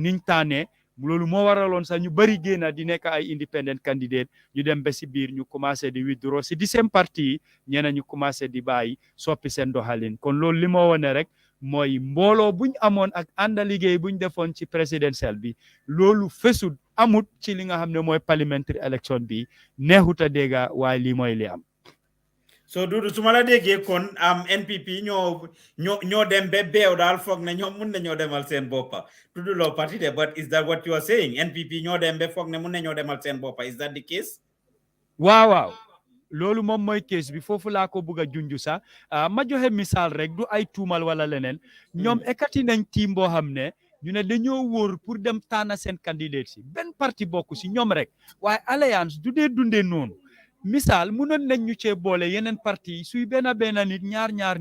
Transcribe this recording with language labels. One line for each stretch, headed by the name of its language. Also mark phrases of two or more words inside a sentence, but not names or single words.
Wolof: niñ tànnee loolu moo waraloon sax ñu bari génn di nekk ay
English: independent candidate
Wolof: ñu dem ba si biir ñu commencé di withdraw si di seen parti yi ñeneen ñu commencé di bàyyi soppi seen doxalin kon loolu li ma wone rek mooy mbooloo buñ amoon ak ànda liggéey buñ defoon ci présidentiel bi loolu fesut amut ci li nga xam ne mooy
English: parliamentary election
Wolof: bi neexut a dégga waaye lii mooy li am so Dudu su ma la déggee kon NPP ñoo dem ba beew daal foog ne ñoom mun nañoo demal seen boppa Dudu loo parti de
English: but is that what you are saying
Wolof: NPP ñoo dem ba foog ne mun nañoo demal seen boppa
English: is that the case
Wolof: waaw loolu moom mooy case bi foofu laa ko bëgg a junju sax ma joxe misaal rek du ay tuumal wala leneen ñoom ekati nañ team boo xam ne ñu ne dañoo wóor pour dem tànn seen candidate si benn parti bokk si ñoom rek waaye alliance du dee dundee noonu misaal munoon nañ ñu cee boole yeneen parti suy benn nit ñaar